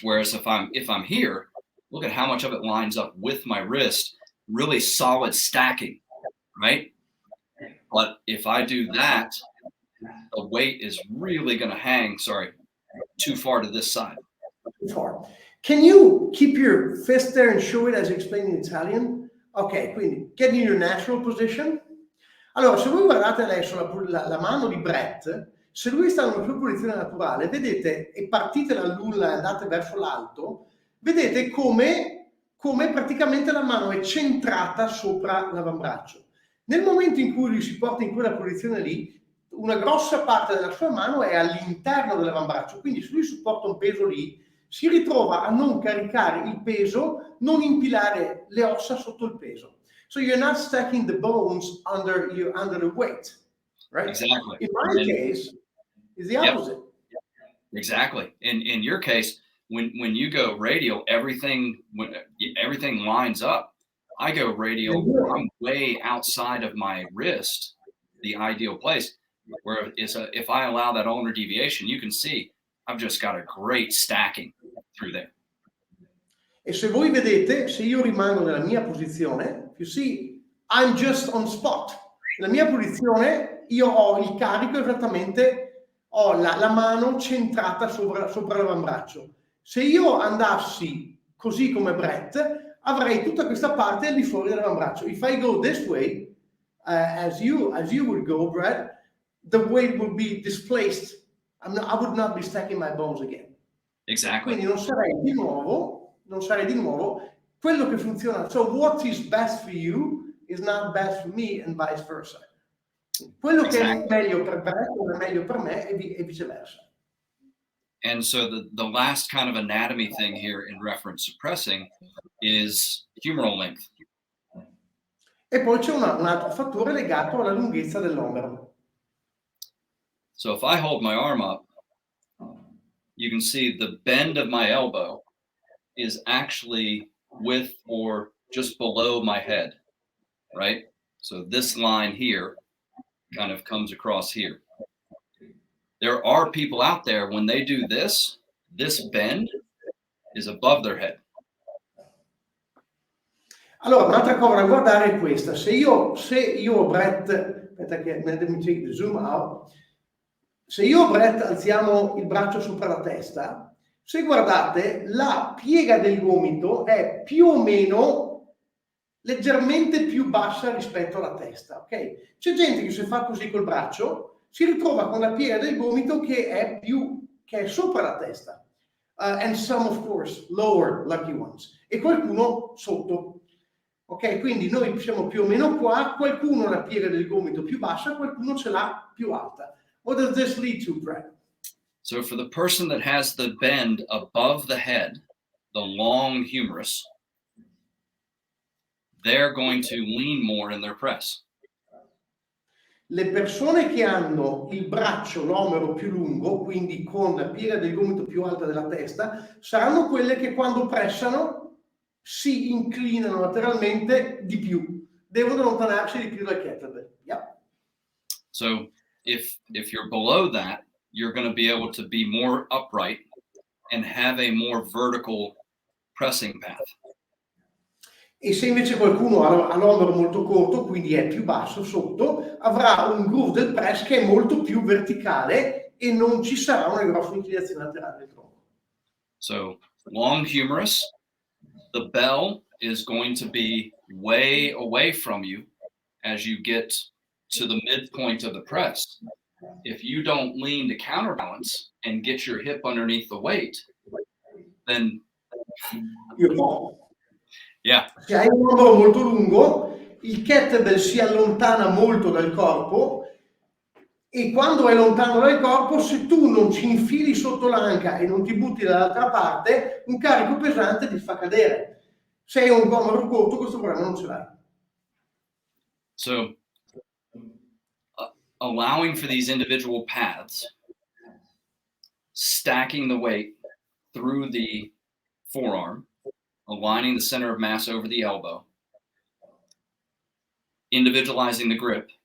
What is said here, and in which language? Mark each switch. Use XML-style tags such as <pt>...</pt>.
<en>Whereas if I'm here, look at how much of it lines up with my wrist, really solid stacking, right? But if I do that, the weight is really going to hang, too far to this side. Too far. Can you keep your fist there and show it as explained in Italian?</en> <it>Ok, quindi</it> <en>get in your natural position.</en> <it>Allora, se voi guardate adesso la mano di Brett, se lui sta nella sua posizione naturale, vedete, e partite dall'ulla e andate verso l'alto, vedete come praticamente la mano è centrata sopra l'avambraccio. Nel momento in cui lui si porta in quella posizione lì, una grossa parte della sua mano è all'interno dell'avambraccio, quindi se lui supporta un peso lì, si ritrova a non caricare il peso, non impilare le ossa sotto il peso.</it> <en>So you're not stacking the bones under the weight, right? Exactly. In my case, it's the opposite. Yep. Exactly. In your case, when you go radial, everything lines up. I go radial, I'm way outside of my wrist, the ideal place. Where if I allow that ulnar deviation, you can see I've just got a great stacking through there.</en> <it>E se voi vedete, se io rimango nella mia posizione,</it> <en>you see, I'm just on spot.</en> <it>Nella mia posizione io ho il carico esattamente, ho la mano centrata sopra l'avambraccio. Se io andassi così come Brett, avrei tutta questa parte al di fuori dell'avambraccio.</it> <en>If I go this way, as you would go, Brett, the weight would be displaced. I would not be stacking my bones again. Exactly.</en> <it>Quindi non sarei di nuovo quello che funziona.</it> <en>So what is best for you is not best for me and vice versa.</en> <it>Quello che è meglio per Brett non è meglio per me e viceversa.</it> <en>And so the last kind of anatomy thing here in reference to pressing is humeral length.</en> <it>E poi c'è un altro fattore legato alla lunghezza dell'omero.</it> <en>So if I hold my arm up, you can see the bend of my elbow is actually with or just below my head, right? So this line here kind of comes across here. There are people out there, when they do this bend is above their head.</en> <it>Allora, un'altra cosa da guardare è questa. Se io Brett, aspetta che</it> <en>let me take the zoom out.</en> <it>Se io Brett alziamo il braccio sopra la testa, se guardate, la piega del gomito è più o meno leggermente più bassa rispetto alla testa, ok? C'è gente che se fa così col braccio si ritrova con la piega del gomito che è sopra la testa.</it> <en>And some, of course, lower lucky ones.</en> <it>E qualcuno sotto. Ok, quindi noi siamo più o meno qua, qualcuno ha la piega del gomito più bassa, qualcuno ce l'ha più alta.</it> <en>What does this lead to, Brett? So for the person that has the bend above the head, the long humerus, they're going to lean more in their press.</en> <it>Le persone che hanno il braccio, l'omero più lungo, quindi con la piega del gomito più alta della testa, saranno quelle che quando pressano si inclinano lateralmente di più, devono allontanarsi di più dal kettlebell.</it> <en>Yep. So if you're below that, you're going to be able to be more upright and have a more vertical pressing path.</en> <it>E se invece qualcuno ha l'omero molto corto, quindi è più basso sotto, avrà un groove del press che è molto più verticale e non ci sarà una grossa inclinazione laterale del tronco.</it> <en>So long humerus, the bell is going to be way away from you as you get to the midpoint of the press. If you don't lean to counterbalance and get your hip underneath the weight, then yeah.</en> <it>Se hai un omero molto lungo, il kettlebell si allontana molto dal corpo e quando è lontano dal corpo, se tu non ci infili sotto l'anca e non ti butti dall'altra parte, un carico pesante ti fa cadere. Se hai un omero corto, questo problema non ce l'hai.</it> <en>So allowing for these individual paths, stacking the weight through the forearm, aligning the center of mass over the elbow, individualizing the grip.</en>